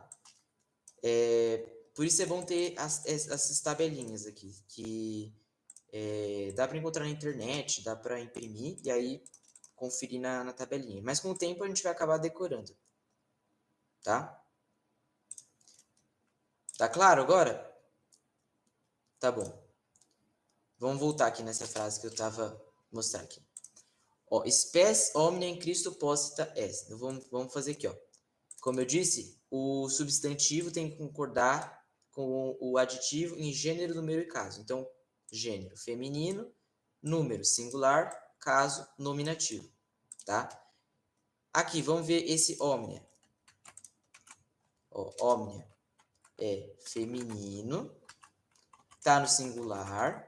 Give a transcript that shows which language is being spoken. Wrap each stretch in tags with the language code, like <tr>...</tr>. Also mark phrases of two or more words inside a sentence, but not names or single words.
<pt>Por isso é bom ter essas tabelinhas aqui, que dá para encontrar na internet, dá para imprimir e aí conferir na tabelinha. Mas com o tempo a gente vai acabar decorando. Tá? Tá claro agora? Tá bom. Vamos voltar aqui nessa frase que eu estava mostrando aqui. Ó,</pt> <la>spes omnia in Christo posita est.</la> <pt>Então, vamos fazer aqui, ó. Como eu disse, o substantivo tem que concordar com o aditivo em gênero, número e caso. Então, gênero feminino, número singular, caso nominativo, tá? Aqui, vamos ver esse omnia. Ó, omnia é feminino, tá no singular.</pt>